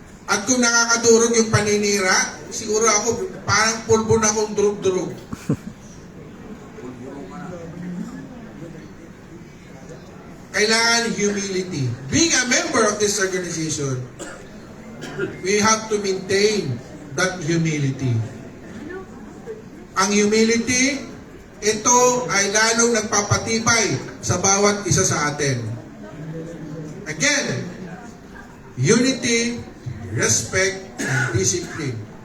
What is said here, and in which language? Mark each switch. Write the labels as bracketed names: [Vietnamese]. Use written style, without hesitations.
[Filipino] At kung nakakadurog yung paninira, siguro ako parang pulbo na akong durog-durog. Kailangan humility. [English] Being a member of this organization, we have to maintain that humility. [Filipino] Ang humility, ito ay lalong nagpapatibay sa bawat isa sa atin. [English] Again, unity, respect, and discipline.